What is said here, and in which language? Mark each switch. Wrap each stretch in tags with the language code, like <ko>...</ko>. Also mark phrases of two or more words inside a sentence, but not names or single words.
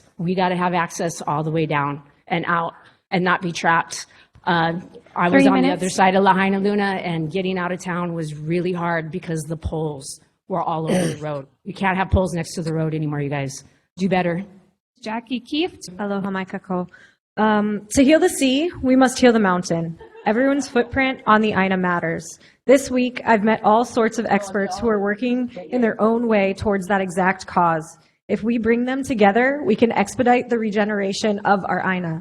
<en>We got to have access all the way down and out and not be trapped. I was on the other side of Lahaina Luna, and getting out of town was really hard because the poles were all over the road. We can't have poles next to the road anymore, you guys. Do better.</en> <haw>Jackie Kieft. Aloha mai kako.</haw> <en>To heal the sea, we must heal the mountain. Everyone's footprint on the Aina matters. This week, I've met all sorts of experts who are working in their own way towards that exact cause. If we bring them together, we can expedite the regeneration of our Aina.</en>